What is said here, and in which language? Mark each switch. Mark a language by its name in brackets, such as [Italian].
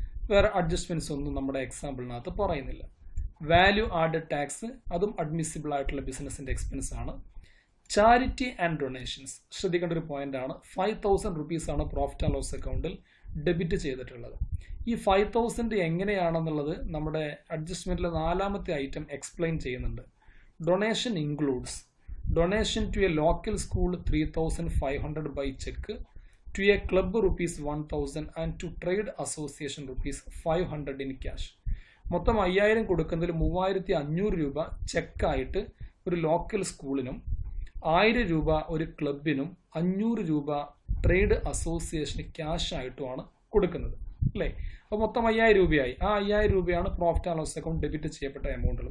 [Malayalam] വേറെ അഡ്ജസ്റ്റ്മെൻറ്റ്സ് ഒന്നും നമ്മുടെ എക്സാമ്പിളിനകത്ത് പറയുന്നില്ല. വാല്യൂ ആഡഡ് ടാക്സ് അതും അഡ്മിസിബിൾ ആയിട്ടുള്ള ബിസിനസ്സിൻ്റെ എക്സ്പെൻസ് ആണ്. ചാരിറ്റി ആൻഡ് ഡൊണേഷൻസ് ശ്രദ്ധിക്കേണ്ട ഒരു പോയിന്റ് ആണ്. ₹5,000 ആണ് പ്രോഫിറ്റ് ആൻഡ് ലോസ് അക്കൗണ്ടിൽ ഡെബിറ്റ് ചെയ്തിട്ടുള്ളത്. ഈ 5,000 എങ്ങനെയാണെന്നുള്ളത് നമ്മുടെ അഡ്ജസ്റ്റ്മെൻറ്റിലെ 4ാമത്തെ ഐറ്റം എക്സ്പ്ലെയിൻ ചെയ്യുന്നുണ്ട്. [English] Donation includes donation to a local school 3,500 by check, to a club ₹1,000 and to trade association ₹500 in cash. [Malayalam] മൊത്തം 5,000 കൊടുക്കുന്നതിൽ ₹3,500 ചെക്കായിട്ട് ഒരു ലോക്കൽ സ്കൂളിനും, ₹1,000 ഒരു ക്ലബിനും, ₹500 ട്രേഡ് അസോസിയേഷന് ക്യാഷ് ആയിട്ടുമാണ് കൊടുക്കുന്നത് അല്ലേ. അപ്പോൾ മൊത്തം 5,000 രൂപയായി. ആ 5,000 രൂപയാണ് profit and loss account debit ചെയ്യപ്പെട്ട എമൗണ്ടുകൾ.